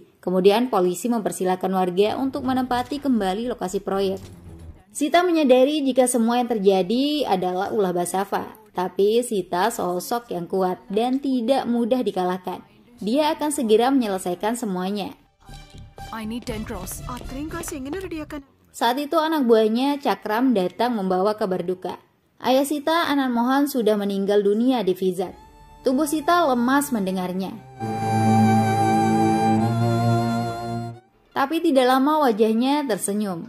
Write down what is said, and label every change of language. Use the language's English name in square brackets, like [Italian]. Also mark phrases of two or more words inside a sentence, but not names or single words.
[Indonesian] Kemudian polisi mempersilahkan warga untuk menempati kembali lokasi proyek. Sita menyadari jika semua yang terjadi adalah ulah Basafa. Tapi Sita sosok yang kuat dan tidak mudah dikalahkan. Dia akan segera menyelesaikan semuanya. [English] I need 10 crores. [Malayalam] അത്രയും കാശ് എങ്ങനെ റെഡിയാക്കാൻ? [Indonesian] Saat itu anak buahnya Cakram datang membawa kabar duka. Ayah Sita, Anand Mohan, sudah meninggal dunia di Vizag. Tubuh Sita lemas mendengarnya. Tapi tidak lama wajahnya tersenyum.